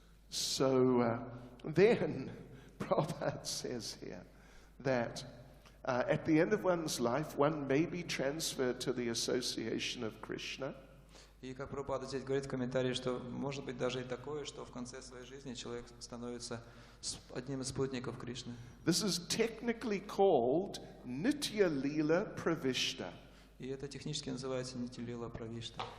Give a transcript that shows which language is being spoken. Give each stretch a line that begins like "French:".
English: So then, Prabhupada says here that at the end of one's life, one may be transferred to the association of Krishna.
Russian: И как Прабхупада здесь говорит в комментарии, что может быть даже и такое, что в конце своей жизни человек становится одним из спутников Кришны.
English: This is technically called Nitya Leela Pravishta.
Russian: И это технически называется Нитилила Правишта.